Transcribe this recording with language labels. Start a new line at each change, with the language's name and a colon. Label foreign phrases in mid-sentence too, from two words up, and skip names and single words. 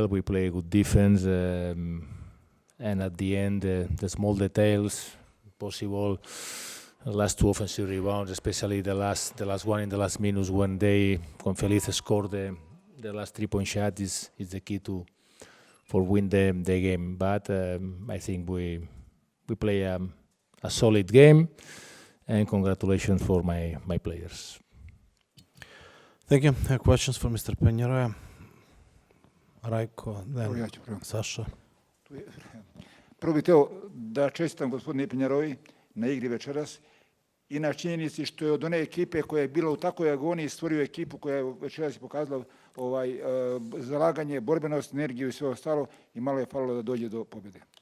English: We play good defense, and at the end, the small details, possible last 2 offensive rebounds, especially the last one in the last minutes when Feliz scored the last 3-point shot is the key for win the game. But I think we play a solid game, and congratulations for my players. Thank you. Questions for Mr. Penjeroja? Rajko, then
Serbian: Ja ću prvo. Saša. Prvo bih hteo da čestitam gospodine Penjerovi na igri večeras i na činjenici što je od one ekipe koja je bila u takvoj agoniji stvorio ekipu koja je večeras pokazala zalaganje, borbenost, energiju i sve ostalo i malo je falilo da dođe do pobjede.